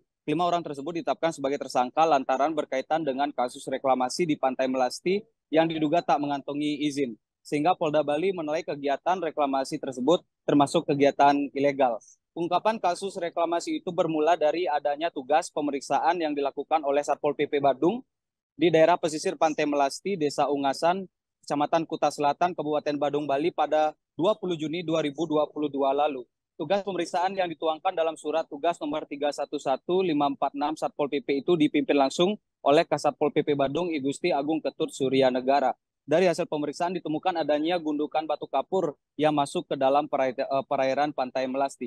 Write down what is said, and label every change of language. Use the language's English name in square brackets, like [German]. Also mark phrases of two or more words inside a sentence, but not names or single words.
[Indonesian] 5 orang tersebut ditetapkan sebagai tersangka lantaran berkaitan dengan kasus reklamasi di Pantai Melasti yang diduga tak mengantongi izin. Sehingga Polda Bali menilai kegiatan reklamasi tersebut termasuk kegiatan ilegal. Ungkapan kasus reklamasi itu bermula dari adanya tugas pemeriksaan yang dilakukan oleh Satpol PP Badung di daerah pesisir Pantai Melasti, Desa Ungasan, Kecamatan Kuta Selatan, Kabupaten Badung, Bali pada 20 Juni 2022 lalu. Tugas pemeriksaan yang dituangkan dalam surat tugas nomor 311546 Satpol PP itu dipimpin langsung oleh Kasatpol PP Badung Igusti Agung Ketut Surya Negara. Dari hasil pemeriksaan ditemukan adanya gundukan batu kapur yang masuk ke dalam perairan Pantai Melasti.